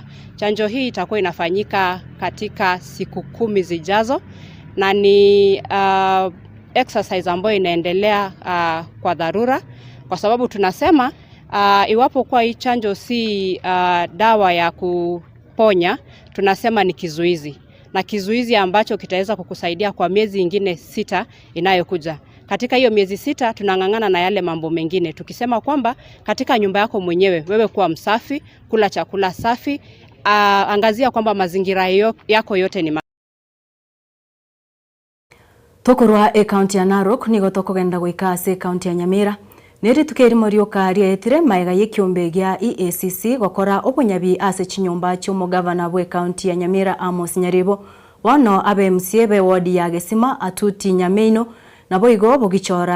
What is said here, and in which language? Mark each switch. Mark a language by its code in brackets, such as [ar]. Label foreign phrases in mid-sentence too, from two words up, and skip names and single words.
[sw] Chanjo hii itakuwa inafanyika katika siku 10 zijazo, na ni exercise ambayo inaendelea kwa dharura, kwa sababu tunasema iwapo kwa hii chanjo si dawa ya kuponya, tunasema ni kizuizi, na kizuizi ambacho kitaweza kukusaidia kwa miezi ingine 6 inayokuja. Katika hiyo miezi 6 tunang'ang'ana na yale mambo mengine, tukisema kwamba katika nyumba yako mwenyewe wewe kuwa msafi, kula chakula safi, angazia kwamba mazingira yako yote ni [guz] Tokorwa county ya Narok nigo tokogenda gwikase county ya Nyamira niri tukerimorio karia etire maega yekiombe gya EACC gokora obunyabi ase chinyomba cyo governor bwe county ya Nyamira Amos Nyaribo wano abe MCA be ward ya Gesima atuti Nyameino nabo igo bogichora